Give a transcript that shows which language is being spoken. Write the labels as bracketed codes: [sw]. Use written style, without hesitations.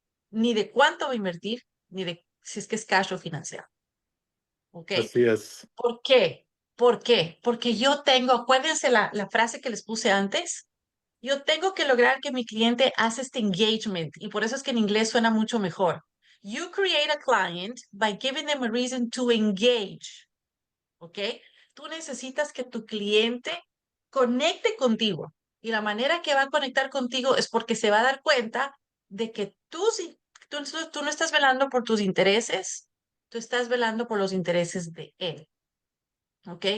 [es] Ni de cuánto va a invertir, ni de si es que es cash o financiado. ¿Ok? así es. ¿Por qué? ¿Por qué? Porque yo tengo, acuérdense la frase que les puse antes, yo tengo que lograr que mi cliente haga este engagement y por eso es que en inglés suena mucho mejor. [en] You create a client by giving them a reason to engage. [es] ¿Ok? Tú necesitas que tu cliente conecte contigo y la manera que va a conectar contigo es porque se va a dar cuenta de que tú no estás velando por tus intereses, tú estás velando por los intereses de él. ¿Ok?